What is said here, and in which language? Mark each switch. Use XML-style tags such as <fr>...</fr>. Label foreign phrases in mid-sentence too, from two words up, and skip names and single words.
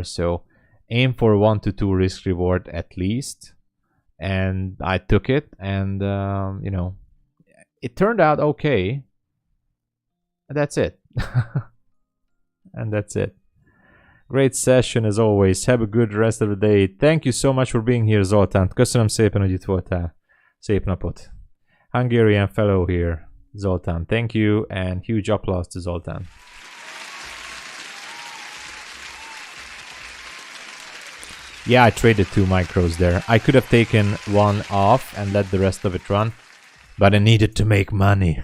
<en>So aim for 1 to 2 risk reward at least, and I took it, and you know, it turned out okay. That's it. And that's it. Great session as always. Have a good rest of the day. Thank you so much for being here, Zoltán.</en> <hu>Köszönöm szépen, hogy itt voltál. Szép napot.</hu> <en>Hungarian fellow here, Zoltán. Thank you, and huge applause to Zoltán. Yeah, I traded 2 micros there. I could have taken one off and let the rest of it run, but I needed to make money.</en>